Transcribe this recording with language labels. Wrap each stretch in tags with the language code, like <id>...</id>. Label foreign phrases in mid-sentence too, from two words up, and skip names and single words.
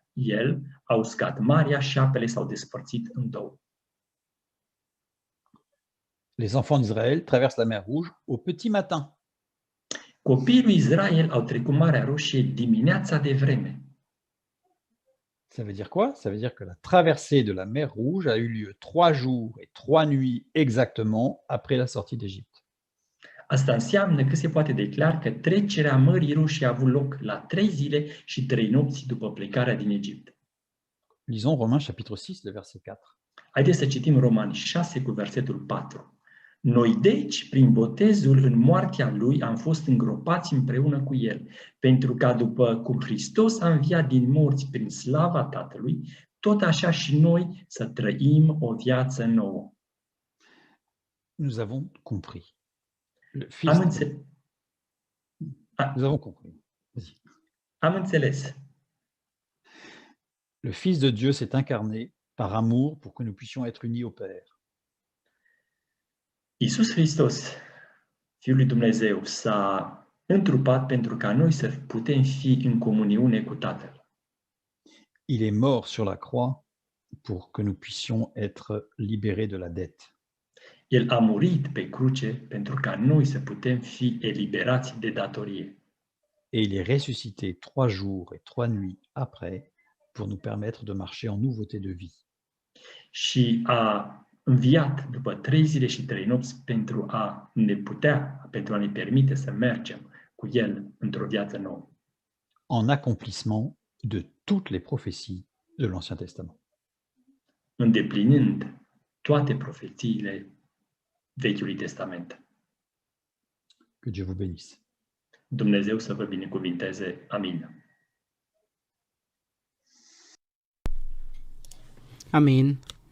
<ro>El a uscat marea și apele s-au despărțit în două.</ro> <fr>Les enfants d'Israël traversent la mer Rouge au petit matin.</fr> <ro>Copiii lui Israel au trecut Marea Roșie dimineața de vreme.</ro> <fr>Ça veut dire quoi? Ça veut dire que la traversée de la mer Rouge a eu lieu 3 jours et 3 nuits exactement après la sortie d'Égypte.</fr> <ro>Asta înseamnă că se poate declara că trecerea Mării Roșii a avut loc la 3 zile și 3 nopți după plecarea din Egipt.</ro> <fr>Lisons Romains chapitre 6, le verset 4.</fr> <ro>Haideți să citim Romani 6 cu versetul 4. Noi deci, prin botezul în moartea lui, am fost îngropați împreună cu el, pentru ca după cum Hristos a înviat din morți prin slava Tatălui, tot așa și noi să trăim o viață nouă.</ro> <fr>Nous avons compris. Nous avons compris.</fr> <ro>Am înțeles.</ro> <fr>Le Fils de Dieu s'est incarné par amour pour que nous puissions être unis au Père.</fr> <ro>Iisus Hristos, Fiul lui Dumnezeu, s-a întrupat pentru ca noi să putem fi în comuniune cu Tatăl.</ro> <fr>Il est mort sur la croix pour que nous puissions être libérés de la dette.</fr> <ro>El a murit pe cruce pentru ca noi să putem fi eliberați de datorie.</ro> <fr>Et il est ressuscité 3 jours et 3 nuits après pour nous permettre de marcher en nouveauté de vie.</fr> <ro>Și a înviat după 3 zile și 3 nopți pentru a ne permite să mergem cu El într-o viață nouă.</ro> <fr>En accomplissement de toutes les prophéties de l'Ancien Testament.</fr> <ro>Îndeplinind toate profețiile Vechiului Testament.</ro> <fr>Que Dieu vous bénisse.</fr> <ro>Dumnezeu să vă binecuvinteze. Amin. Amin.</ro>